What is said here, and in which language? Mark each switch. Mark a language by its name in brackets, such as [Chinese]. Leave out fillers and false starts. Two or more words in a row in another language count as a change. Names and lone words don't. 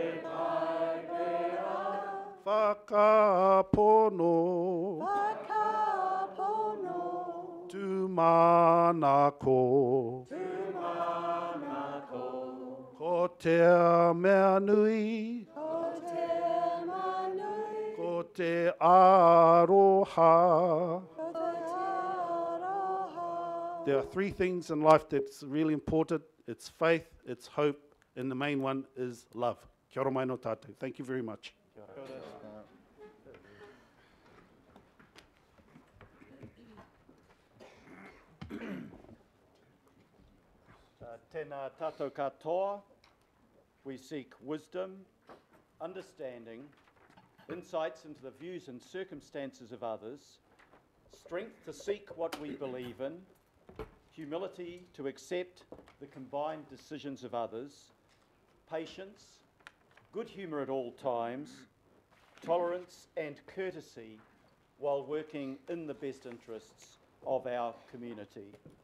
[Māori] whakapono, tu manako, ko te mea nui, ko te aroha. [English] There are three things in life that's really important. It's faith, it's hope, and the main one is love. [Māori] Kia ora mai no tātou. [English] Thank you very much. [Māori] Tēnā tātou katoa, [English] we seek wisdom, understanding, insights into the views and circumstances of others, strength to seek what we believe in, humility to accept the combined decisions of others, patience, good humour at all times, tolerance and courtesy while working in the best interests of our community.